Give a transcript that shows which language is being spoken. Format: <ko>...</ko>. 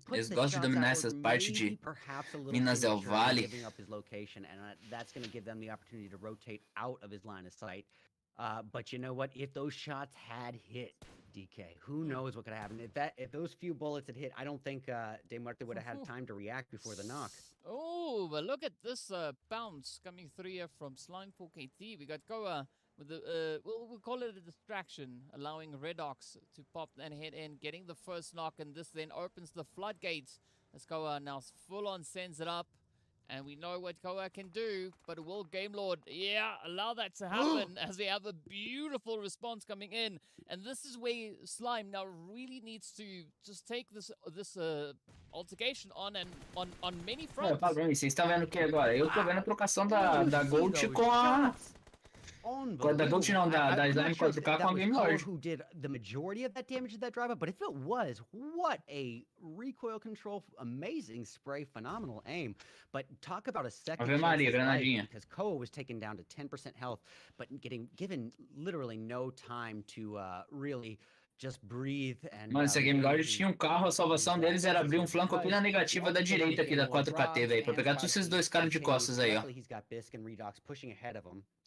<pt>Eles gostam de dominar essas partes de Minas Del Vale.</pt> <en>That's going to give them the opportunity to rotate out of his line of sight. But you know what? If those shots had hit, DK, who knows what could have happened? If those few bullets had hit, I don't think De Muerte would have had time to react before the knock. Oh, but look at this bounce coming through here from Slime 4KT. We got Goa with the we'll call it a distraction, allowing Redox to pop and head in, getting the first knock, and this then opens the floodgates. As Goa now full on sends it up. And we know what Koa can do, but will Game Lord, allow that to happen as we have a beautiful response coming in. And this is where Slime now really needs to just take this altercation on many fronts.</en> <pt>Vocês estão vendo o que agora? Eu tô vendo a trocação da Gold com a... Da Gold não, da Slime 4K com a Game Lord.</pt> <en>Who did the majority of that damage to that drive-up, but if it was, what a recoil control, amazing spray, phenomenal aim. But talk about a second</en> <pt>Ave Maria, granadinha.</pt> <en>Because Koa was taken down to 10% health, but given literally no time to really just breathe and...</en> <pt>Mano, se a Game Lord tinha carro, a salvação deles era abrir flanco aqui na negativa da direita aqui da 4KT, velho, pra pegar todos esses dois caras de costas aí, ó.</pt> <en>He's got Bisk and Redox pushing ahead of him.</en>